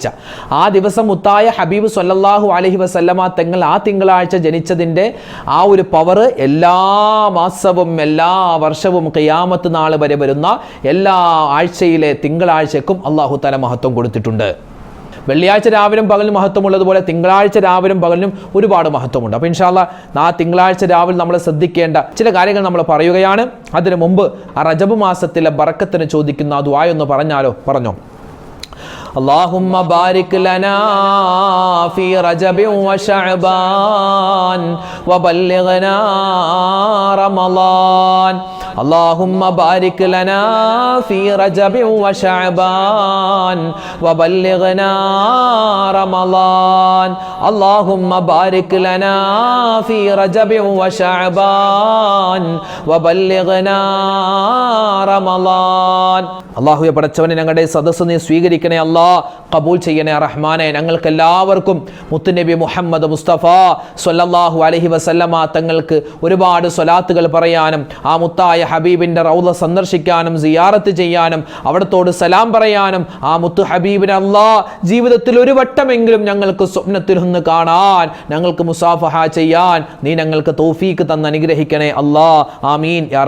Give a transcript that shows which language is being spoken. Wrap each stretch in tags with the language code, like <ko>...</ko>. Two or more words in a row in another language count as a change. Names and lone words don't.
<ml>ആ ദിവസം മുത്തായ ഹബീബ്</ml> <ar>صلى الله عليه وسلم</ar> <ml>തങ്ങൾ ആ തിങ്കളാഴ്ച ജനിച്ചതിൻ്റെ ആ ഒരു പവർ എല്ലാ മാസവും എല്ലാ വർഷവും ഖിയാമത്ത് നാൾ വരെ വരുന്ന എല്ലാ ആഴ്ചയിലെ തിങ്കളാഴ്ചക്കും</ml> <ar>الله تعالى</ar> <ml>മഹത്വം കൊടുത്തിട്ടുണ്ട്. വെള്ളിയാഴ്ച രാവിലും പകലും മഹത്വമുള്ളതുപോലെ തിങ്കളാഴ്ച രാവിലും പകലും ഒരുപാട് മഹത്വമുണ്ട്. അപ്പോൾ</ml> <ar>إن شاء الله</ar> <ml>ആ തിങ്കളാഴ്ച രാവിലെ നമ്മൾ ശ്രദ്ധിക്കേണ്ട ചില കാര്യങ്ങൾ നമ്മൾ പറയുകയാണ്. അതിനു മുമ്പ് ആ റജബ് മാസത്തിലെ ബറക്കത്തിന് ചോദിക്കുന്ന ആ ദുആ ഒന്ന് പറഞ്ഞോ.</ml> <ar>اللهم بارك لنا في رجب وشعبان وبلغنا رمضان. اللهم بارك لنا في رجب وشعبان وبلغنا رمضان. اللهم بارك لنا في رجب وشعبان وبلغنا رمضان.</ar> <ml>അല്ലാഹുവേ പടച്ചവനെ, ഞങ്ങളുടെ സദസ്സ് നീ സ്വീകരിക്കണേ അല്ലാഹ്, കബൂൽ ചെയ്യണേ റഹ്മാനെ. ഞങ്ങൾക്ക് എല്ലാവർക്കും മുത്തുനബി മുഹമ്മദ് മുസ്തഫ</ml> <ar>صلى الله عليه وسلم</ar> <ml>തങ്ങൾക്ക് ഒരുപാട് സ്വലാത്തുകൾ പറയാനും ആ മുത്തായ ഹബീബിൻ്റെ റൗള സന്ദർശിക്കാനും സിയാറത്ത് ചെയ്യാനും അവിടത്തോട് സലാം പറയാനും ആ മുത്തു ഹബീബിനെ അല്ലാഹ് ജീവിതത്തിൽ ഒരു വട്ടമെങ്കിലും ഞങ്ങൾക്ക് സ്വപ്നത്തിൽ ഒന്ന് കാണാൻ, ഞങ്ങൾക്ക് മുസാഫഹ ചെയ്യാൻ നീ ഞങ്ങൾക്ക് തൗഫീക്ക് തന്ന് അനുഗ്രഹിക്കണേ അല്ലാഹ്,</ml> <ar>آمين يا رب العالمين.</ar>